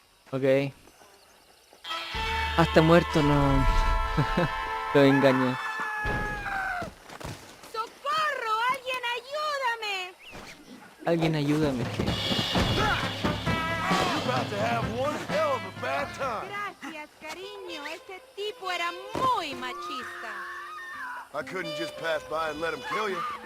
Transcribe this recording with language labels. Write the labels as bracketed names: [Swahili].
[Spanish] Ok. Hasta muerto no... lo engañé. ¡Socorro! ¡Alguien ayúdame! Alguien ayúdame. [English] You're about to have one hell of a bad time. [Spanish] Gracias, cariño. Ese tipo era muy machista. [English] I couldn't just pass by and let him kill you.